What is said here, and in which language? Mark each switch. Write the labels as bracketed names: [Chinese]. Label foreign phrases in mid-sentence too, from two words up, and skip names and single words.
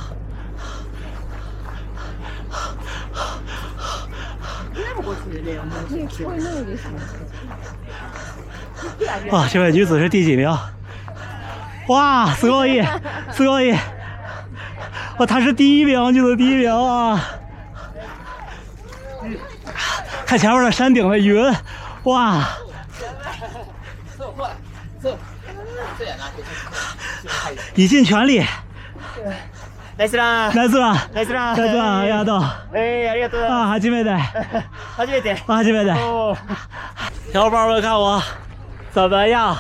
[Chinese] 哇，这位女子是第几名？哇， [Japanese] すごい，すごい！ [Chinese] 哇，她是第1名，女子第1名啊！看前面的山顶的云，哇！以尽全力。 [Japanese] ナイスラン。ナイスラン。ナイスラン。ナイスラン、ありがとう。ありがとう。啊，初めて。初めて。初めて。 [Chinese] 小伙伴们看我怎么样？